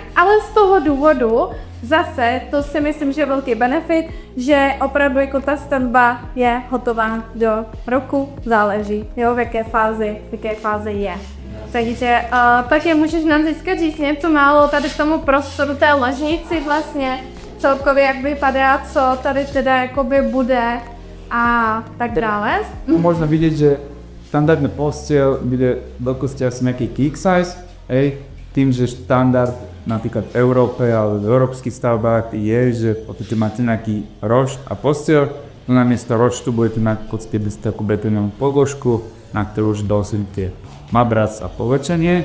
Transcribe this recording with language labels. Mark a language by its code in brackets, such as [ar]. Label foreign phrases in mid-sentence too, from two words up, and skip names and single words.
[cs] Ale z toho důvodu zase, to si myslím, že je velký benefit, že opravdu jako ta stavba je hotová do roku, záleží, jo, v jaké fázi je. Takže pak je můžeš nám teďka říct něco málo tady k tomu prostoru té ložnici vlastně, celkově jak vypadá, co tady teda jakoby bude a tak dále. [sk] Možno vidieť, že štandardná posteľ bude veľkosti asi nejaký [en] king size, [sk] hej, tým, že štandard napríklad v Európe alebo v európskych stavbách je, že podstate máte nejaký rošt a posteľ, no namiesto roštu budete mať v podstate bez takú betónovú podložku, na ktorú už dosypete madrac a povlečenie.